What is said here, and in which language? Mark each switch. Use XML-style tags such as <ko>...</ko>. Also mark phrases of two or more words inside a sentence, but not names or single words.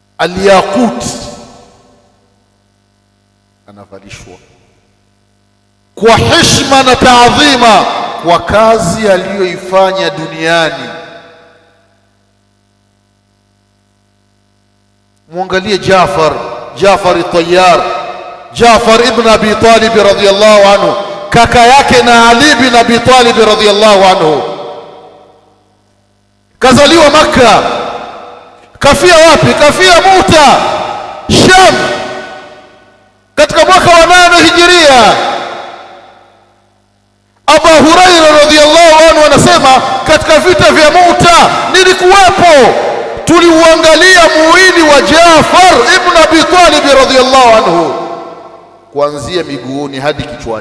<sw>Al-yaqut anavalishwa, kwa heshima na taadhima kwa kazi aliyoifanya duniani. Muangalie Jafar at-Tayyar, Jafar ibn Abi Talib</sw> <ar>رضي الله عنه,</ar> <sw>kaka yake na Ali ibn Abi Talib</sw> <ar>رضي الله عنه.</ar> <sw>Kazaliwa Makka, kafia wapi? Kafia Muta, Sham, katika mwaka wa 8 Hijiria. Abu Huraira</sw> <ar>رضي الله عنه</ar> <sw>anasema katika vita vya Muta nilikuwepo, tuliuangalia mwili wa Jafar ibn Abi Talib radhiyallahu anhu kuanzia miguuni hadi kichwani.</sw>